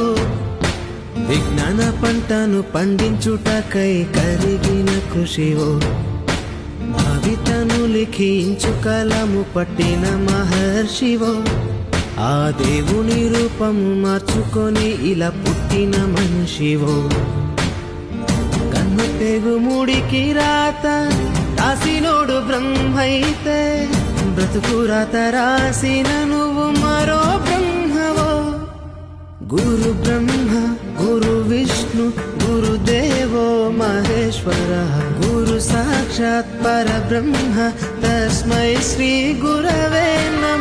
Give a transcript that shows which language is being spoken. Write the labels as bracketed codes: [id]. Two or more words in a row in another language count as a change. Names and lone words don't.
[te] విజ్ఞాన పంటను పండించుటకై కరిగిన కృషివో, భవితను లిఖించు కలము పట్టిన మహర్షివో, ఆ దేవుని రూపము మార్చుకొని ఇలా పుట్టిన మనిషివో, కన్ను తెగు ముడికి రాత రాసినోడు బ్రహ్మైతే, బ్రతుకు రాత రాసిన నువ్వు మరో బ్రహ్మవో। [sa] गुरु ब्रह्मा गुरु विष्णु गुरुदेवो महेश्वरः गुरु साक्षात् परब्रह्म तस्मै श्री गुरवे